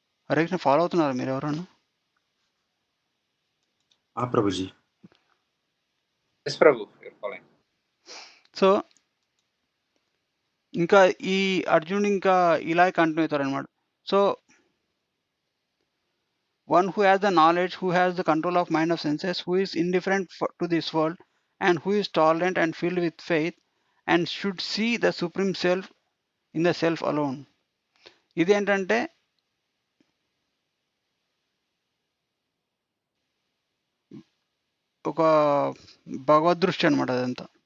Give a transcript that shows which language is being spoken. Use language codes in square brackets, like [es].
[te] Hare Krishna follow అవుతున్నారు మీరు ఎవరన్నా? ప్రభుజీ. ఎస్ ప్రభు, సో ఇంకా ఈ అర్జునుడు ఇంకా ఇలా కంటిన్యూ అవుతారు అనమాట. [en] So one who has the knowledge, who has the control of mind of senses, who is indifferent to this world, and who is tolerant and filled with faith, and should see the supreme self in the self alone. [te] ఇదేంటంటే ఒక భగవద్దృష్టి అనమాట అదంతా.